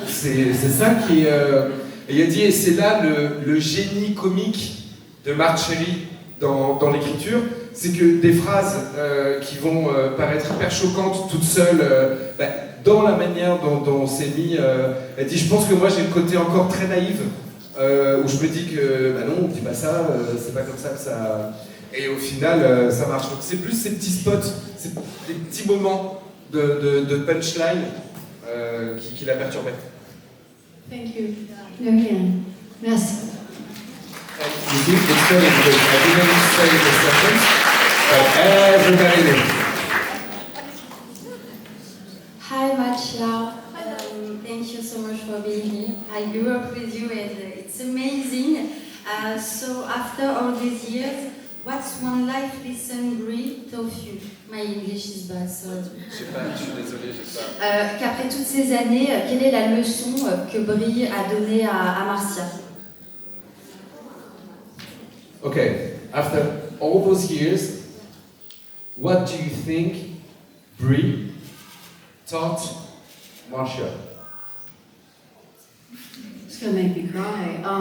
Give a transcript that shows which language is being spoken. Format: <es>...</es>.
<fr>C'est ça qui est. Et il a dit, et c'est là le génie comique de Marc Cherry dans l'écriture, c'est que des phrases qui vont paraître hyper choquantes toutes seules, dans la manière dont c'est mis, elle dit je pense que moi j'ai le côté encore très naïf, où je me dis que bah non, on dit pas ça, c'est pas comme ça que ça. Et au final, ça marche. Donc c'est plus ces petits spots, des petits moments de punchline qui la perturbaient.</fr> <en>Thank you. Again. Merci. You see, it's funny because I didn't say the sentence, but everybody knew. Hi Marcia, thank you so much for being here. I grew up with you and it's amazing. So after all these years, what's one life lesson Brie taught you? My English is bad, sorry.</en> <fr>Je sais pas, je suis désolé, j'ai pas. Qu'après toutes ces années, quelle est la leçon que Brie a donnée à Marcia?</fr> <en>Okay, after all those years, what do you think Brie taught Marcia? It's gonna make me cry.</en>